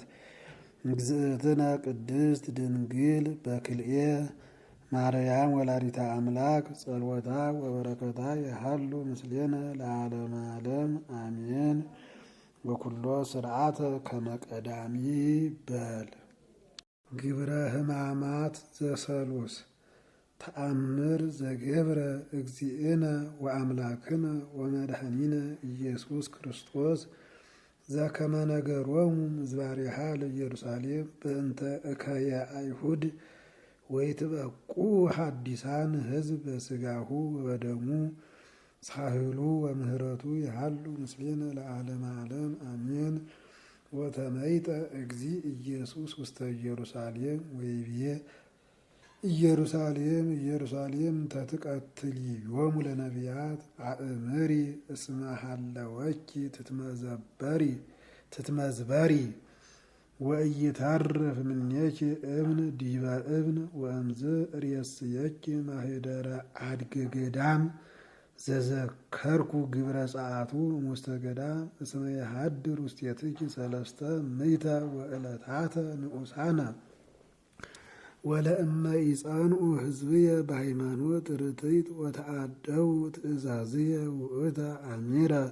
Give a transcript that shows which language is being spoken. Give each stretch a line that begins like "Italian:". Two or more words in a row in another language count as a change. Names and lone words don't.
Geez: እግዝእትነ ቅድስት ድንግል በክልኤ ማርያም ወላዲተ አምላክ ጸልወታ ወበረከታ የሃሉ ምስሌነ ለዓለመ ዓለም አሜን። ወኩሎ ስርዓተ ከመቀዳሚ በል ግብረ ሕማማት ዘሰሉስ ተአምር ዘገብረ እግዚእነ ወአምላክነ ወመድኃኒነ ኢየሱስ ክርስቶስ ዘከመ ነገሮሙ ምዝባሪሃ ለኢየሩሳሌም በእንተ እከየ አይሁድ ወይትበቁ ሐዲሳን ሕዝብ በሥጋሁ ወበደሙ ሳህሉ ወምህረቱ የሃሉ ምስሌነ ለዓለመ ዓለም አሜን። ወተመይጠ እግዚእ ኢየሱስ ውስተ ኢየሩሳሌም ወይቤ ኢየሩሳሌም ተትቀትልዮሙ ለነቢያት አእምሪ እስመ ሀለወኪ ትትመዝበሪ ወኢይተርፍ እምኔኪ እብን ዲበ እብን ወእምዝ ርእስየኪ ማኅደረ አድገ ገዳም ዘዘከርኩ ግብረ ጸአቱ እሙስተ ገዳም እስመ የሃድር ውስቴትኪ ሰለስተ ምዕተ ወዕለታተ ንዑሳነ ወለእመ ይጸንዑ ሕዝብየ በሃይማኖት ርትዕት ወተአደው ትእዛዝየ ውእተ አሚረ